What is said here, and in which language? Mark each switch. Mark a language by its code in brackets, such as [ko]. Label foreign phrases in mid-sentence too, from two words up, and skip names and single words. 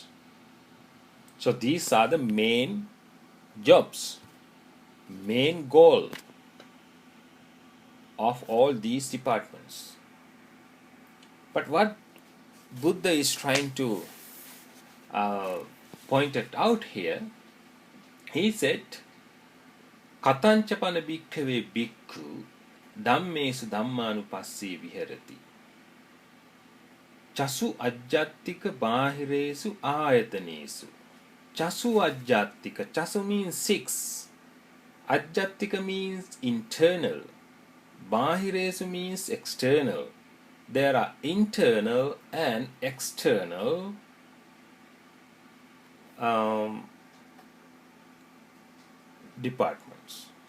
[en] So these are the main jobs, main goal of all these departments. But what Buddha is trying to point it out here, he said, [pi] Katanchapana bhikkhave bhikkhu dhammesu dhammanupassee viharati. Chasu ajjattika bahiresu ayatanesu. Chasu ajjattika. Chasu [en] means six. Ajjattika means internal. Bahiresu means external. There are internal and external departments.